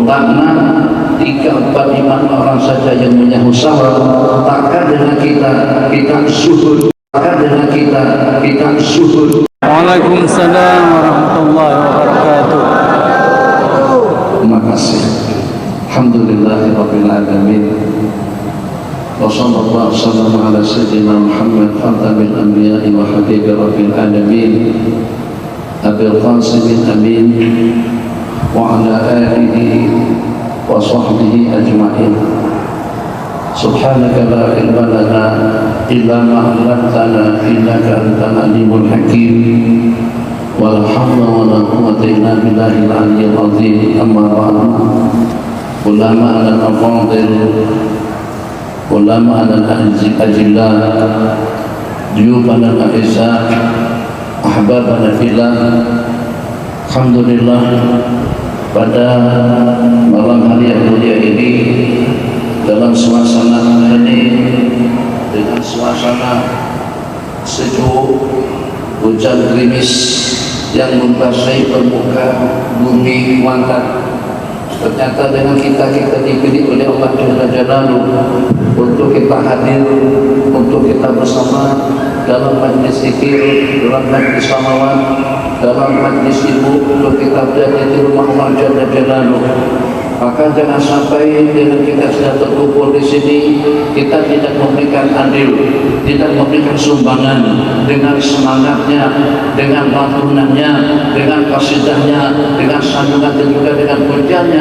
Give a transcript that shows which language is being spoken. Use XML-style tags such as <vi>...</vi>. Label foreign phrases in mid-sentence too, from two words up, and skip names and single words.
<ms>Karena 3, 4, 5 orang saja yang menyahut salam, takkan dengan kita suhud, takkan dengan kita suhud.</ms> <ar>وعليكم السلام ورحمة الله وبركاته.</ar> <ms>Terima kasih.</ms> <ar>الحمد لله رب العالمين. وصلى الله وسلم على سيدنا محمد خاتم الأنبياء وحبيب رب العالمين. أبي القاسم أمين وعلى آله وصحبه أجمعين. سبحانك لا علم لنا إلا ما علمتنا إنك أنت العليم الحكيم. ولا حول ولا قوة إلا بالله العلي العظيم. أما بعد. العلماء الأفاضل، العلماء الأجلة، الضيوف الأعزاء، أحبابنا في الله.</ar> <ms>Alhamdulillah, pada malam hari yang mulia ini, dalam suasana hening, dengan suasana sejuk, hujan gerimis yang membasahi permukaan bumi Kuantan, ternyata dengan kita dipilih oleh Allah</ms> <ar>جل جلاله</ar> <ms>untuk kita hadir, untuk kita bersama dalam majlis zikir, dalam majlis salawat, dalam majlis ilmu, untuk kita berada di rumah Allah</ms> <ar>جل جلاله.</ar> <ms>Maka jangan sampai dengan kita sudah terkumpul di sini, kita tidak memberikan andil, tidak memberikan sumbangan dengan semangatnya, dengan lantunannya, dengan kasidahnya, dengan sambungan dan juga dengan pujiannya.</ms>